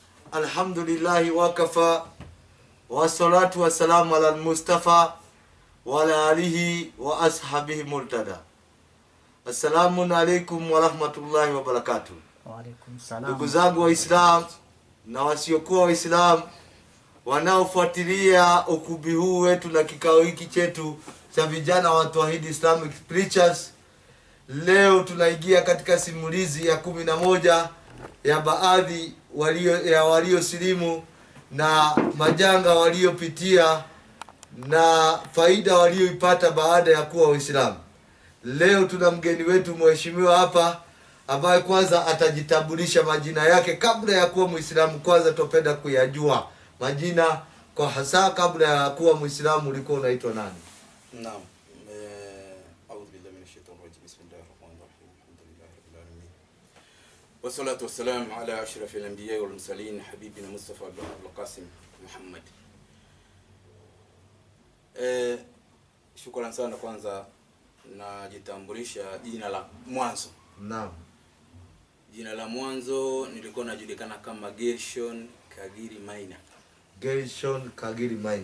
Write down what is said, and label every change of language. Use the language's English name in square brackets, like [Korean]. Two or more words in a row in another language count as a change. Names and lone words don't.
[Arabic] الحمد لله وكفى والصلاة والسلام على المصطفى وعلى آله وأصحابه المرتضى. السلام عليكم ورحمة الله وبركاته. وعليكم السلام. [Swahili] Ndugu zangu Waislamu na wasiokuwa Waislamu wanaofuatilia ukubi huu wetu na kikao hiki chetu cha vijana wa Tawhid Islamic Preachers, leo tunaingia katika simulizi ya 11 ya baadhi waliosilimu na majanga waliopitia na faida walioipata baada ya kuwa Waislamu. Leo tuna mgeni wetu mheshimiwa hapa ambaye kwanza atajitambulisha majina yake kabla ya kuwa Muislamu. Kwanza tupenda kuyajua majina kwa hasa, kabla ya kuwa Muislamu ulikuwa unaitwa nani? Naam. [Arabic] أعوذ بالله من الشيطان الرجيم بسم الله الرحمن الرحيم. الحمد لله رب العالمين والصلاة والسلام على أشرف الأنبياء والمرسلين حبيبنا المصطفى القاسم محمد. [Swahili] Shukrani sana. Kwanza najitambulisha jina la mwanzo. Naam. Jina la mwanzo nilikuwa najulikana kama Gershon Kagiri Maina. Gershon Kagiri Maina.